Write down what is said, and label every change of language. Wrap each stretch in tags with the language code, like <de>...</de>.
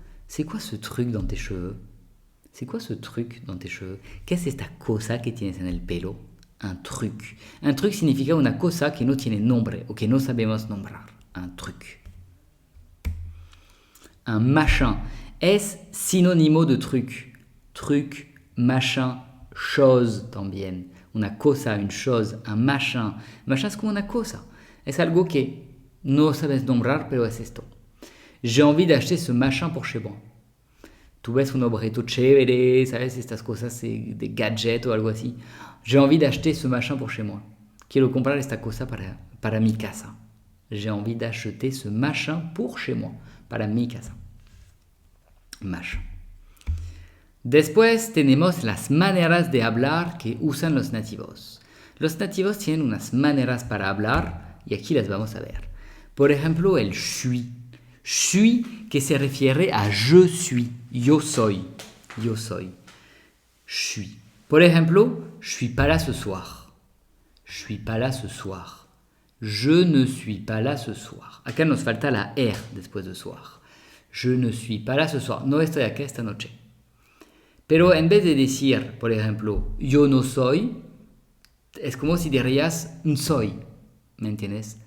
<fr>C'est quoi ce truc dans tes cheveux? C'est quoi ce truc dans tes cheveux?</fr> <es>¿Qué es esta cosa que tienes en el pelo? Un truc. Un truc significa una cosa que no tiene nombre o que no sabemos nombrar. Un truc. Un machin es sinónimo de truc. Truc, machin, chose también. Una cosa, une chose, un machin. Machin es como una cosa. Es algo que no sabes nombrar, pero es esto.</es> <fr>J'ai envie d'acheter ce machin pour chez moi.</fr> <es>Tú ves un objeto chévere, ¿sabes? Estas cosas de gadget o algo así.</es> <fr>J'ai envie d'acheter ce machin pour chez moi.</fr> <es>Quiero comprar esta cosa para mi casa.</es> <fr>J'ai envie d'acheter ce machin pour chez moi.</fr> <es>Para mi casa. Machin. Después tenemos las maneras de hablar que usan los nativos. Los nativos tienen unas maneras para hablar y aquí las vamos a ver. Por ejemplo, el suis. Suis que se refiere a je suis. Yo soy. Yo soy. Suis. Por ejemplo,</es> <fr>je suis pas là ce soir. Je suis pas là ce soir. Je ne suis pas là ce soir.</fr> <es>Acá nos falta la R después de soir.</es> <fr>Je ne suis pas là ce soir.</fr> <es>No estoy acá esta noche. Pero en vez de decir, por ejemplo, yo no soy, es como si dirías soy. ¿Me entiendes?</es>